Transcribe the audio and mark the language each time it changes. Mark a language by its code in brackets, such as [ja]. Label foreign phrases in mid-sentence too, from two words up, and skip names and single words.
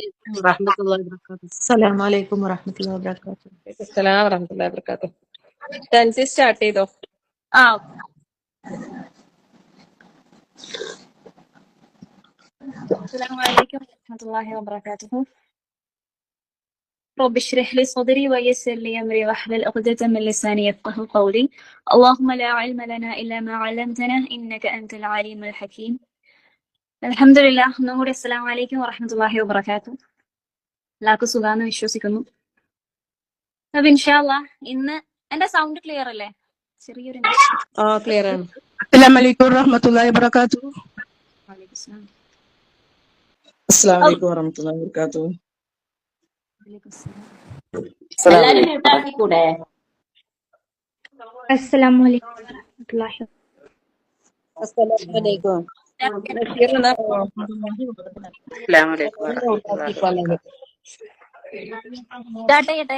[ar] ورحمة الله وبركاته. السلام عليكم ورحمة الله وبركاته. السلام ورحمة الله وبركاته. [ml] ടെൻസി സ്റ്റാർട്ട് ചെയ്തോ? [ar] السلام عليكم ورحمة الله وبركاته. رب اشرح لي صدري ويسر لي أمري واحلل عقدة من لساني يفقهوا قولي. اللهم لا علم لنا إلا ما علمتنا إنك أنت العليم الحكيم. الحمد لله. نور. السلام عليكم ورحمة الله وبركاته. [ml] എല്ലാവർക്കും സുഖാന്ന് വിശ്വസിക്കുന്നു. അപ്പൊ [ar] إن شاء الله [ml] ഇന്ന് എന്റെ [en] sound clear [ml] അല്ലേ? ചെറിയൊരു ക്ലിയർ ആണ്. [ar] السلام عليكم ورحمة الله وبركاته. السلام عليكم ورحمة الله وبركاته. [ml] എല്ലാരും മ്യൂട്ടാക്കിക്കൂടെ? [ar] السلام عليكم ورحمة الله. السلام عليكم. [ml] സ്റ്റാർട്ട് ചെയ്യട്ടെ?